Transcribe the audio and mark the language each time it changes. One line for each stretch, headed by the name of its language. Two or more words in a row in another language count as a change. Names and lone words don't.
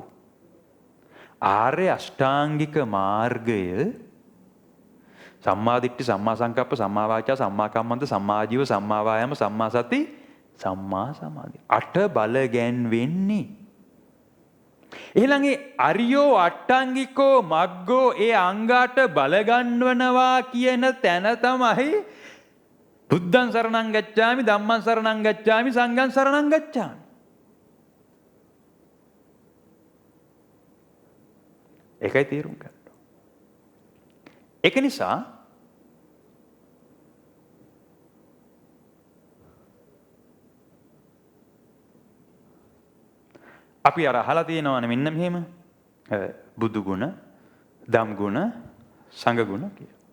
Sinhala: ආර්ය අෂ්ටාංගික මාර්ගය
Pali: සම්මා දිට්ඨි, සම්මා සංකප්ප, සම්මා වාචා, සම්මා කම්මන්ත, සම්මා ආජීව, සම්මා වායාම, සම්මා සති, සම්මා සමාධි.
Sinhala: අට බල ගැන්වෙන්නේ. එහෙනම් ඒ
Pali: අරියෝ අට්ටාංගිකෝ මග්ගෝ
Sinhala: ඒ අංගාට බල ගන්නවනවා කියන තැන තමයි
Pali: බුද්ධං සරණං ගච්ඡාමි, ධම්මං සරණං ගච්ඡාමි, සංඝං සරණං ගච්ඡාමි.
Sinhala: ඒකයි තේරුම් ගන්න. ඒක නිසා අපි අර අහලා තියෙනවානේ මෙන්න මෙහෙම බුදු ගුණ, ධම් ගුණ, සංඝ ගුණ කියලා.